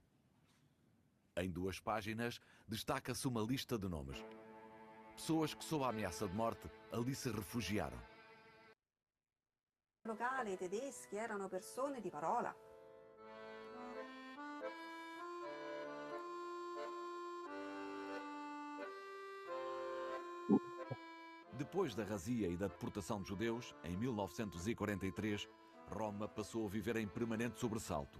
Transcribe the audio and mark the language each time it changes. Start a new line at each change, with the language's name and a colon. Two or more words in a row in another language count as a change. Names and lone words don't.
Portuguese: Em 2 páginas, destaca-se uma lista de nomes. Pessoas que, sob a ameaça de morte, ali se refugiaram.
Italian: Locali tedeschi erano persone di parola.
Portuguese: Depois da razia e da deportação de judeus, em 1943, Roma passou a viver em permanente sobressalto.